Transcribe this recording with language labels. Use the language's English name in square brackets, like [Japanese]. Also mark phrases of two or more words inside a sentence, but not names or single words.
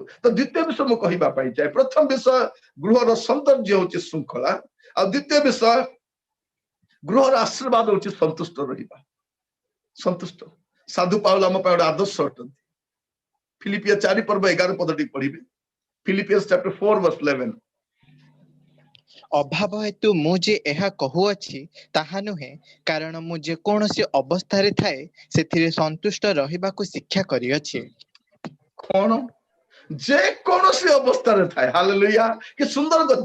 [Odia] ତ ଦ୍ୱିତୀୟ ବିଷୟ ମୁଁ କହିବା ପାଇଁ ଚାହେଁ, ପ୍ରଥମ ବିଷୟ ଗୃହର ସୌନ୍ଦର୍ଯ୍ୟ ହଉଛି ଶୃଙ୍ଖଳା, ଆଉ ଦ୍ୱିତୀୟ ବିଷୟ ଗୃହର ଆଶୀର୍ବାଦ ହଉଛି ସନ୍ତୁଷ୍ଟ ରହିବା। ସନ୍ତୁଷ୍ଟ। ସାଧୁ ପାଉଲ ଆମ ପାଇଁ ଗୋଟେ ଆଦର୍ଶ ଅଟନ୍ତି। ଫିଲିପିଓ 4 ପର୍ବ 11 ପଦଟି ପଢିବେ। [English] Philippians chapter 4 verse 11. [Odia] ଅଭାବ ହେତୁ ମୁଁ ଯେ ଏହା କହୁଅଛି ତାହା ନୁହେଁ, କାରଣ ମୁଁ ଯେକୌଣସି ଅବସ୍ଥାରେ ଥାଏ ସେଥିରେ ସନ୍ତୁଷ୍ଟ ରହିବାକୁ ଶିକ୍ଷା କରିଅଛି। କଣ? ଯେ କୌଣସି ଅବସ୍ଥାରେ ଥାଏ। ହାଲେଲୁୟା। କି ସୁନ୍ଦର କଥା।